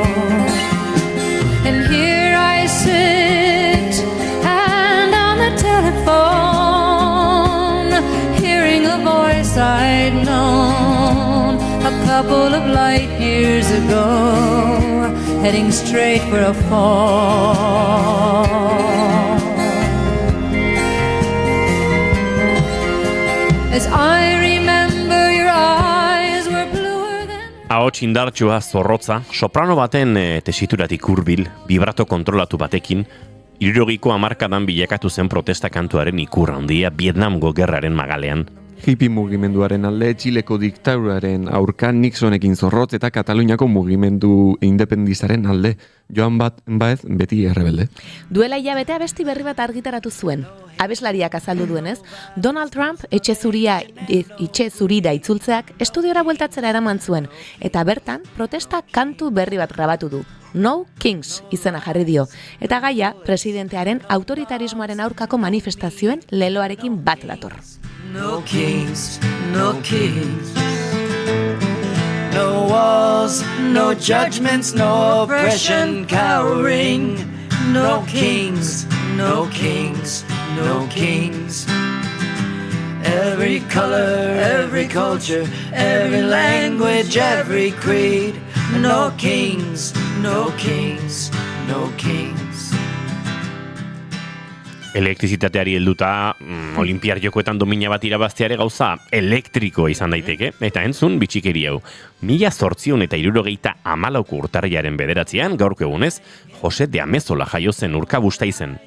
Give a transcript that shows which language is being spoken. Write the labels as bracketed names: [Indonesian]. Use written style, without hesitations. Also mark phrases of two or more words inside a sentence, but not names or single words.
[English] And here I sit and on the telephone, hearing a voice I'd known a couple of light years ago, heading straight for a fall. As I remember, your eyes were bluer than... [Basque] Ahots indartsua, zorrotza, soprano baten tesituratik hurbil, vibrato kontrolatu batekin, 60ko hamarkadan bilakatu zen protesta kantuaren ikur handia Vietnamgo gerraren magalean. Hippie mugimenduaren alde, Txileko diktaduraren aurka Nixonekin zorrotz eta Kataluniako mugimendu independistaren alde, Joan Baez beti errebelde. Duela hilabete abesti berri bat argitaratu zuen. Abeslariak azaldu duenez, Donald Trump etxe zurira itzultzeak estudiora bueltatzera eraman zuen, eta bertan protesta kantu berri bat grabatu du. No Kings izena jarri dio, eta gaia presidentearen autoritarismoaren aurkako manifestazioen leloarekin bat dator. [English] No kings, no kings. No walls, no judgments, no oppression cowering. No kings, no kings, no kings. Every color, every culture, every language, every creed. No kings, no kings, no kings. [Basque] Elektrizitateari helduta, olimpiar jokoetan domina bat irabazteare gauza elektrikoa izan daiteke, eta entzun bitxikeri hau. 1874ko urtarrilaren 9 gaurko egunez, Jose de Amezola jaio zen Urkabustaizen.